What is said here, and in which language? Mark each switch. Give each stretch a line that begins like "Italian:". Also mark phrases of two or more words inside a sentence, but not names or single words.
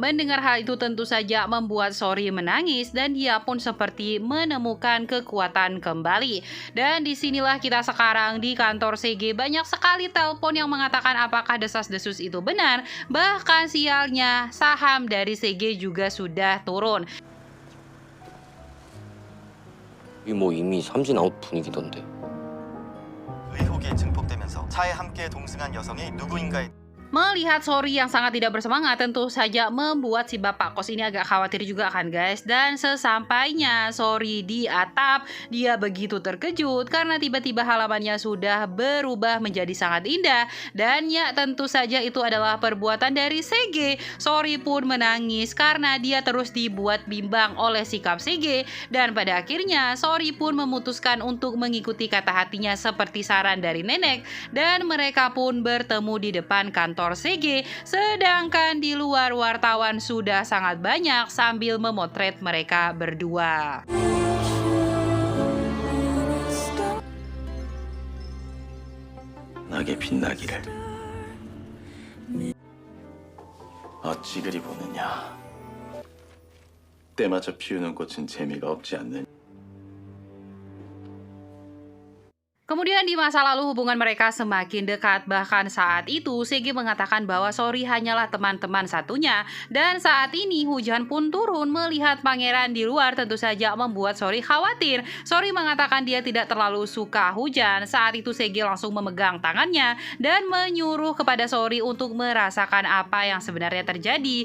Indonesian: Mendengar hal itu tentu saja membuat Sori menangis dan dia pun seperti menemukan kekuatan kembali. Dan disinilah kita sekarang di kantor CG. Banyak sekali telepon yang mengatakan apakah desas-desus itu benar. Bahkan sialnya saham dari CG juga sudah turun.
Korean: 뭐 이미 삼진 아웃 분위기던데. 의혹이 증폭되면서 차에 함께 동승한 여성이 누구인가에
Indonesian: Melihat Sori yang sangat tidak bersemangat tentu saja membuat si bapak kos ini agak khawatir juga kan guys. Dan sesampainya Sori di atap, dia begitu terkejut karena tiba-tiba halamannya sudah berubah menjadi sangat indah. Dan ya, tentu saja itu adalah perbuatan dari CG. Sori pun menangis karena dia terus dibuat bimbang oleh sikap CG. Dan pada akhirnya Sori pun memutuskan untuk mengikuti kata hatinya seperti saran dari nenek. Dan mereka pun bertemu di depan kantor CG, sedangkan di luar wartawan sudah sangat banyak sambil memotret mereka berdua.
Korean: 나게 빛나기를. 어찌 그리 보느냐. 때맞춰 피우는 꽃은 재미가 없지 않느냐.
Indonesian: Kemudian di masa lalu hubungan mereka semakin dekat, bahkan saat itu Sege mengatakan bahwa Sori hanyalah teman-teman satunya. Dan saat ini hujan pun turun, melihat pangeran di luar tentu saja membuat Sori khawatir. Sori mengatakan dia tidak terlalu suka hujan. Saat itu Sege langsung memegang tangannya dan menyuruh kepada Sori untuk merasakan apa yang sebenarnya terjadi.